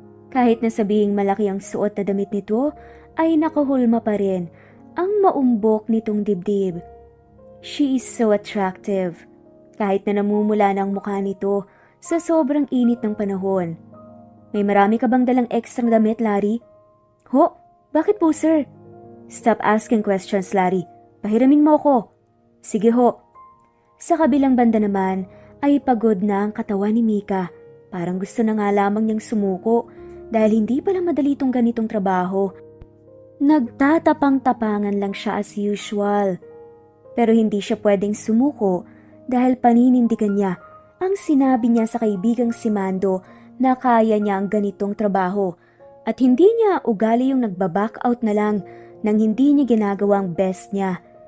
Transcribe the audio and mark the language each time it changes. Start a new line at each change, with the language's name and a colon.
Filipino: Kahit na sabihing malaki ang suot na damit nito, ay nakahulma pa rin ang maumbok nitong dibdib.
English: She is so attractive.
Filipino: Kahit na namumula ng mukha nito sa sobrang init ng panahon. May marami ka bang dalang extra damit, Larry? Ho? Bakit po, sir?
English: Stop asking questions, Larry.
Filipino: Pahiramin mo ko. Sige ho. Sa kabilang banda naman ay pagod na ang katawan ni Mika. Parang gusto na nga lamang niyang sumuko dahil hindi pala madali itong ganitong trabaho. Nagtatapang-tapangan lang siya
English: as usual.
Filipino: Pero hindi siya pwedeng sumuko dahil paninindigan niya ang sinabi niya sa kaibigang si Mando na kaya niya ang ganitong trabaho at hindi niya ugali yung nagbaback out na lang nang hindi niya ginagawang best niya.